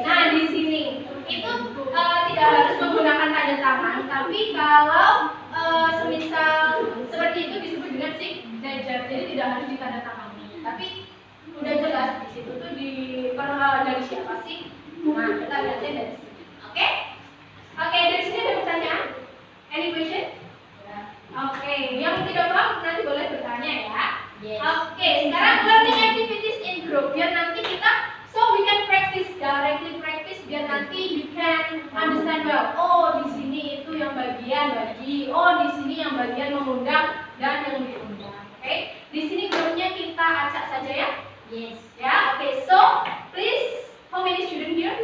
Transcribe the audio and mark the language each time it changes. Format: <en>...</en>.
<id>Nah, di sini itu tidak harus menggunakan tanda tangan, tapi kalau semisal seperti itu disebut dengan signature. Jadi tidak harus ditandatangani. Tapi udah jelas di situ tuh dari siapa sih? Nah, kita lihatnya dari sini. Oke? Oke, dari sini ada pertanyaan?</id> <en>Any question?</en> <id>Oke, yang tidak paham nanti boleh bertanya ya. Oke, sekarang</id> <en>learning activities in group</en> <id>biar nanti kita</id> <en>we can practice directly</en> <id>biar nanti</id> <en>you can understand well.</en> <id>Oh, di sini itu yang bagian bagi. Oh, di sini yang bagian mengundang dan yang diundang. Oke, di sini grupnya kita acak saja ya.</id> <en>Yes.</en> <id>Ya, oke.</id> <en>So please, how many student here?</en>